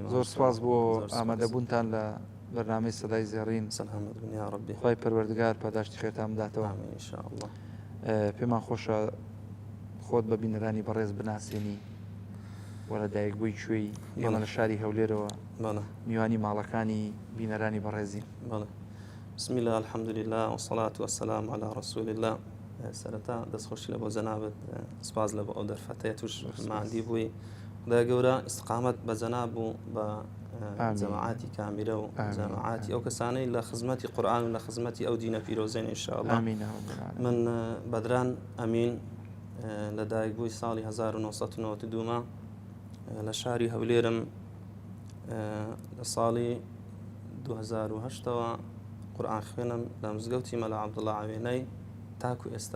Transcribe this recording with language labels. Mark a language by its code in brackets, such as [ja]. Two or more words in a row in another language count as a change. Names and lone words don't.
[ckb] زۆر سپاس بۆ ئامادەبوونتان لە بەرنامەی سەدای زێڕین. سەلامەت بن یا ڕەبی. خوای پەروەردگار پاداشتی خێرتان بداتەوە. ئینشاءڵڵا. پێمان خۆشە خۆت بە بینەرانی بەڕێز بناسیێنی وەرە دایکبووی کوێی ئێمە لە شاری هەولێرەوە میوانی ماڵەکانی بینەرانی بەڕێزی. [ar] بسم الله الحمد لله والصلاة والسلام على رسول الله. [ckb] سەرەتا دەستخۆشی لە بۆ جەنابەت سپاس لە بۆ ئەو دەرفەتەیە توش ماندی بووی. خدای گەورە ئیستقامەت بە جەناب بوو بە جەماعاتی کامیرە و جەماعاتی ئەو کەسانەی لە خزمەتی قورئان و لە خزمەتی ئەو دینە پیرۆزەین ئینشاءڵڵا. من بەدران ئەمین لە دایکبووی ساڵی 1992 لە شاری هەولێرم لە ساڵی 2008ەوە قورئان خوێنم لە مزگەوتی مەلا عەبدوڵڵا عەوێنەی تاکو ئێستا.